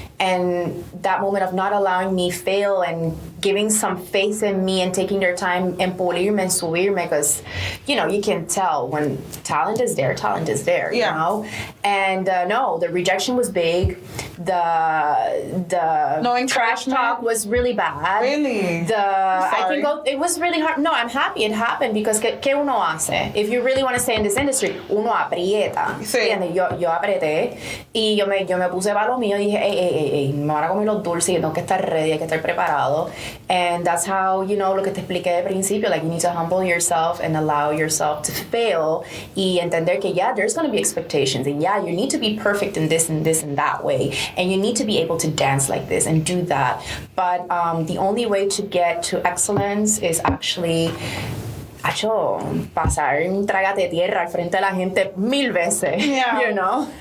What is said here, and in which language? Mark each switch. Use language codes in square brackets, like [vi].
[en] and that moment of not allowing me fail and giving some faith in me and taking their time [es] en pulirme [en] and [es] subirme, [en] because you know you can tell when talent is there, you know. And no, the rejection was big. The trash talk was really bad. Really? I can go. It was really hard. No, I'm happy it happened, because [es] ¿qué uno hace? [en] If you really want to stay in this industry, [es] uno aprieta. Sí. Yo apreté y yo me puse para lo mío y dije, ey, me van a comer los dulces, yo tengo que estar ready, hay que estar preparado. [en] And that's how, you know, [es] lo que te expliqué de principio, [en] like you need to humble yourself and allow yourself to fail [es] y entender que [en] there's going to be expectations, and you need to be perfect in this and this and that way, and you need to be able to dance like this and do that. But the only way to get to excellence is actually [es] pasar un trágate tierra al frente de la gente 1000 veces, [en] you know?